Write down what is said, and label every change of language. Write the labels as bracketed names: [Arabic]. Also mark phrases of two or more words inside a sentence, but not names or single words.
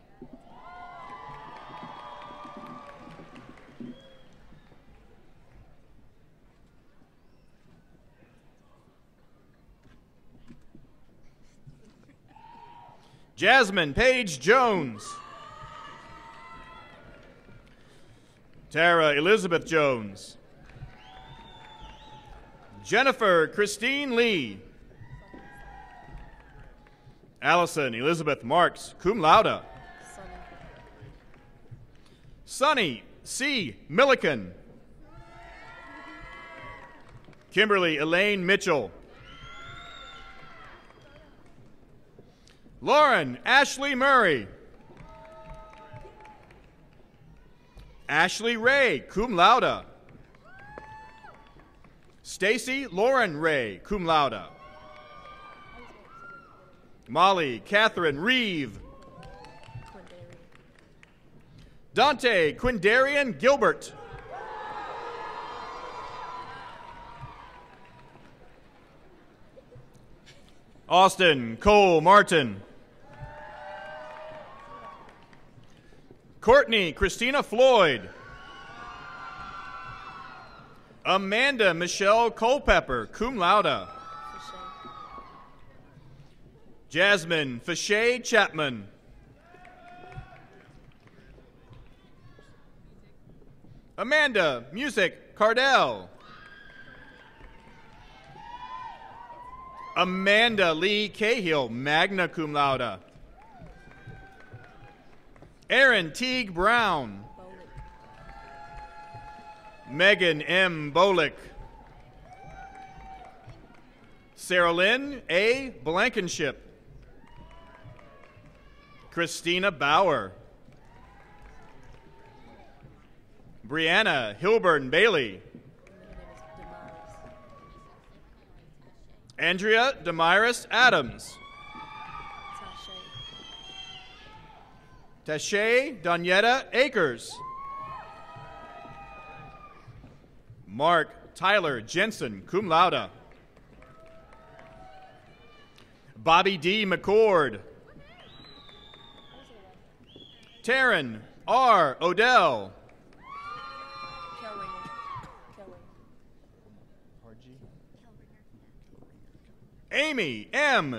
[English] Jasmine Paige Jones. Tara Elizabeth Jones. Jennifer Christine Lee. Allison Elizabeth Marks, [Latin] cum laude. [English] Sunny C. Milliken. Kimberly Elaine Mitchell. Lauren Ashley Murray. Ashley Ray, [Latin] cum laude. [English] Stacy Lauren Ray, [Latin] cum laude. [English] Molly Catherine Reeve. Dante Quindarian Gilbert. Austin Cole Martin. Courtney Christina Floyd. Amanda Michelle Culpepper, [Latin] cum laude. [English] Jasmine Fache Chapman. Amanda Music Cardell. Amanda Lee Cahill, [Latin] magna cum laude. [English] Aaron Teague Brown. Megan M. Bolick. Sarah Lynn A. Blankenship. Christina Bauer. Brianna Hilburn Bailey. Andrea Damaris Adams. Tashay Donyetta Akers. Mark Tyler Jensen, [Latin] cum laude. [English] Bobby D. McCord. Taryn R. Odell. Amy M.